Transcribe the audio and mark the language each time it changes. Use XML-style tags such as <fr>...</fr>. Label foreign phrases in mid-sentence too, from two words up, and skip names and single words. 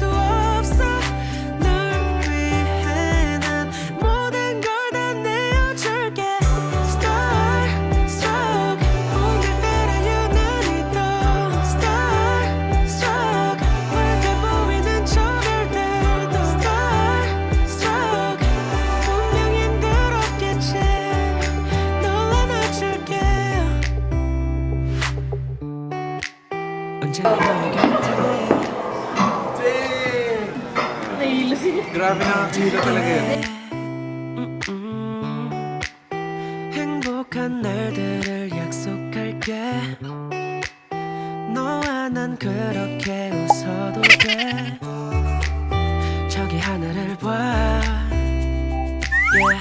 <ko>없어 널 위해 난 모든 걸 다 내어줄게</ko> <en>Star struck</en> <ko>오늘따라 유난히 더</ko> <en>Star struck</en> <ko>밝아 보이는 저별들도</ko> <en>Star struck</en> <ko>분명 힘들었겠지 널 안아줄게 언제나 너의 곁에</ko> <tl>Grabe na ang chida talaga yun.</tl> <ko>행복한 날들을 약속할게 너와 난 그렇게 웃어도 돼 저기 하늘을 봐 yeah.</ko>